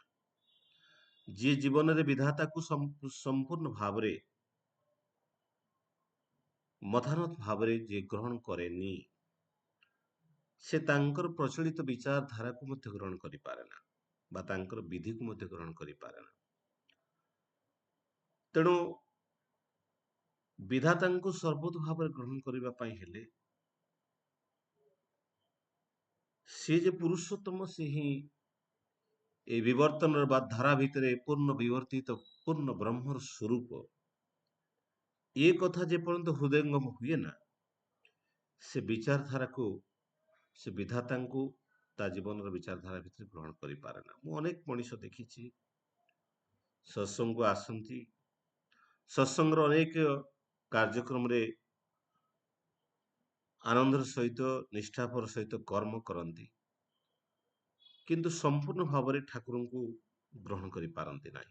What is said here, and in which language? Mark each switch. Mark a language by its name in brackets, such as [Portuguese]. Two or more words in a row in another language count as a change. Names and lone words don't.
[Odia] ଯିଏ ଜୀବନରେ ବିଧାତାକୁ ସମ୍ପୂର୍ଣ୍ଣ ଭାବରେ ମତାନତ ଭାବରେ ଯିଏ ଗ୍ରହଣ କରେନି ସେ ତାଙ୍କର ପ୍ରଚଳିତ ବିଚାରଧାରାକୁ ମଧ୍ୟ ଗ୍ରହଣ କରିପାରେ ନା ବା ତାଙ୍କର ବିଧିକୁ ମଧ୍ୟ ଗ୍ରହଣ କରିପାରେ ନା। ତେଣୁ ବିଧାତାଙ୍କୁ ସର୍ବୋତ ଭାବରେ ଗ୍ରହଣ କରିବା ପାଇଁ ହେଲେ ସେ ଯେ ପୁରୁଷୋତ୍ତମ ସେ ହିଁ ଏଇ ବିବର୍ତ୍ତନର ବା ଧାରା ଭିତରେ ପୂର୍ଣ୍ଣ ବିବର୍ତ୍ତିତ ପୂର୍ଣ୍ଣ ବ୍ରହ୍ମର ସ୍ୱରୂପ, ଏ କଥା ଯେପର୍ଯ୍ୟନ୍ତ ହୃଦୟଙ୍ଗମ ହୁଏ ନା ସେ ବିଚାରଧାରାକୁ ସେ ବିଧାତାଙ୍କୁ ତା ଜୀବନର ବିଚାରଧାରା ଭିତରେ ଗ୍ରହଣ କରିପାରେ ନା। ମୁଁ ଅନେକ ମଣିଷ ଦେଖିଛି ସତ୍ସଙ୍ଗକୁ ଆସନ୍ତି, ସତ୍ସଙ୍ଗର ଅନେକ କାର୍ଯ୍ୟକ୍ରମରେ ଆନନ୍ଦର ସହିତ ନିଷ୍ଠାପର ସହିତ କର୍ମ କରନ୍ତି, କିନ୍ତୁ ସମ୍ପୂର୍ଣ୍ଣ ଭାବରେ ଠାକୁରଙ୍କୁ ଗ୍ରହଣ କରିପାରନ୍ତି ନାହିଁ।